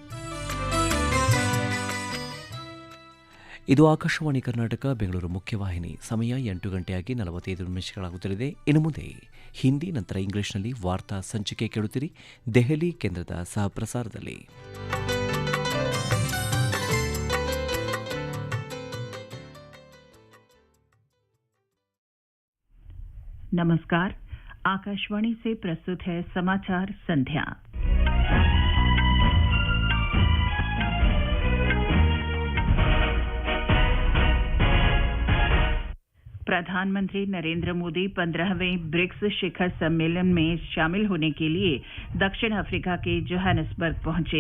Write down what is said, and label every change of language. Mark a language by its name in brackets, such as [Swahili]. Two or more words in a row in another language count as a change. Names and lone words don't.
[Kannada] ಇದು ಆಕಾಶವಾಣಿ ಕರ್ನಾಟಕ ಬೆಂಗಳೂರು ಮುಖ್ಯವಾಹಿನಿ. ಸಮಯ 8:45 ಇನ್ನು ಮುಂದೆ ಹಿಂದಿ, ನಂತರ ಇಂಗ್ಲಿಷ್ನಲ್ಲಿ ವಾರ್ತಾ ಸಂಚಿಕೆ ಕೇಳುತ್ತೀರಿ ದೆಹಲಿ ಕೇಂದ್ರದ ಸಹಪ್ರಸಾರದಲ್ಲಿ. [Hindi] नमस्कार, आकाशवाणी से प्रस्तुत है समाचार संध्या। प्रधानमंत्री नरेंद्र मोदी 15वें ब्रिक्स शिखर सम्मेलन में शामिल होने के लिए दक्षिण अफ्रीका के जोहानिसबर्ग पहुंचे।